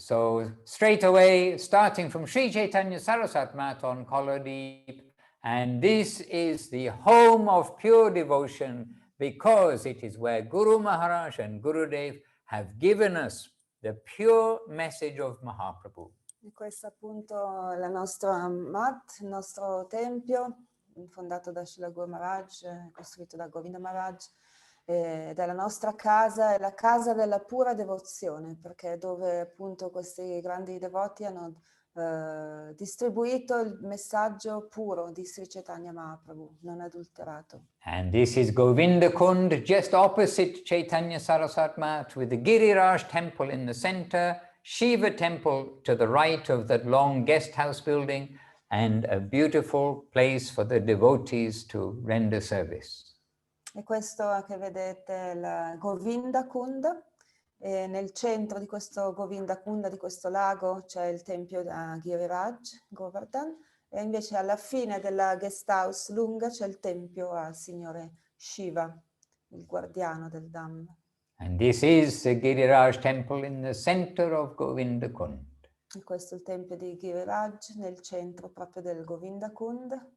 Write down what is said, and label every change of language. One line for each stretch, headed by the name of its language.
English: So straight away, starting from Sri Caitanya Saraswati Mat on Koladip, and this is the home of pure devotion because it is where Guru Maharaj and Gurudev have given us the pure message of Mahaprabhu.
Italian: E questo appunto è la nostra mat, il nostro tempio, fondato da Srila Guru Maharaj, costruito da Govinda Maharaj, della nostra casa, è la casa della pura devozione, perché è dove appunto questi grandi devoti hanno distribuito il messaggio puro di Sri Caitanya Mahaprabhu, non adulterato.
English: And this is Govinda Kund, just opposite Chaitanya Saraswati Mat, with the Giriraj temple in the center, Shiva temple to the right of that long guest house building, and a beautiful place for the devotees to render service.
Italian: E questo che vedete è il Govinda Kunda, e nel centro di questo Govinda Kunda, di questo lago, c'è il tempio a Giriraj, Govardhan, e invece alla fine della guest house lunga c'è il tempio al signore Shiva, il guardiano del Dham.
English: And this is the Giriraj temple in the center of Govinda Kund.
Italian: E questo è il tempio di Giriraj nel centro proprio del Govinda Kund.